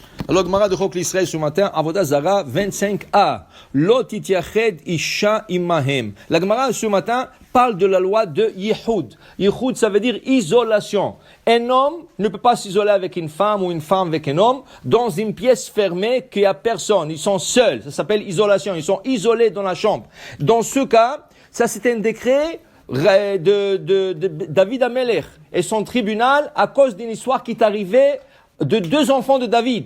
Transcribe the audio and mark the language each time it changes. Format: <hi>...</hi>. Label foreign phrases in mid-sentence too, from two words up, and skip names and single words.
<fr>Alors, Gemara de Chok l'Israël ce matin, Avodah Zara 25a.</fr> <he>לא תתייחד אשה עמהם.</he> <fr>La Gemara ce matin parle de la loi de Yihoud. Yihoud, ça veut dire isolation. Un homme ne peut pas s'isoler avec une femme ou une femme avec un homme dans une pièce fermée qu'il n'y a personne. Ils sont seuls. Ça s'appelle isolation. Ils sont isolés dans la chambre. Dans ce cas, ça c'est un décret de David Amelech et son tribunal à cause d'une histoire qui est arrivée de deux enfants de David.</fr>